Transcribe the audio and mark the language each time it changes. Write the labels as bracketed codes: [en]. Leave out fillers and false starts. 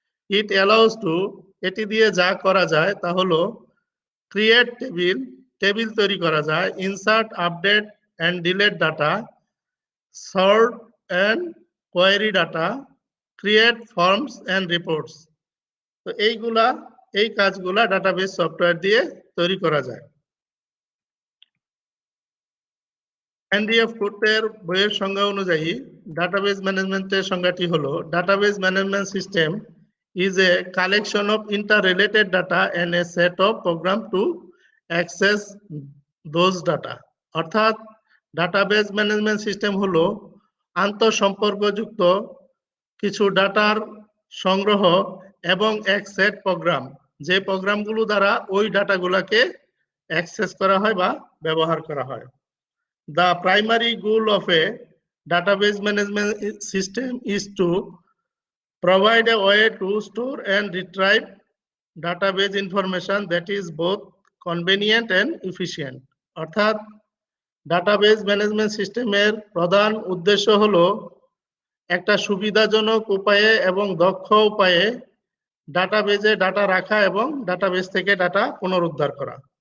[en] it allows to, [bn] এটি দিয়ে যা করা যায় তা হলো [en] create table, [bn] টেবিল তৈরি করা যায়, [en] Insert, update and delete data, sort and query data, create forms and reports. [bn] তো এই কাজগুলা ডাটাবেজ সফটওয়্যার দিয়ে তৈরি করা যায়। হেনরি এফ কুর্টের বইয়ের সংজ্ঞা অনুযায়ী ডাটাবেজ ম্যানেজমেন্টের সংজ্ঞাটি হলো, database management system [en] is a collection of interrelated data and a set of program to access those data। [bn] অর্থাৎ ডাটাবেজ ম্যানেজমেন্ট সিস্টেম হলো আন্তঃসম্পর্কযুক্ত কিছু ডাটার সংগ্রহ এবং এক সেট প্রোগ্রাম, যে প্রোগ্রামগুলো দ্বারা ওই ডাটাগুলোকে অ্যাক্সেস করা হয় বা ব্যবহার করা হয়। [en] The primary goal of a database management system is to provide a way to store and retrieve database information that is both convenient and efficient। [bn] অর্থাৎ ডাটাবেজ ম্যানেজমেন্ট সিস্টেমের প্রধান উদ্দেশ্য হলো একটা সুবিধাজনক উপায়ে এবং দক্ষ উপায়ে ডাটাবেজে ডাটা রাখা এবং ডাটাবেজ থেকে ডাটা পুনরুদ্ধার করা।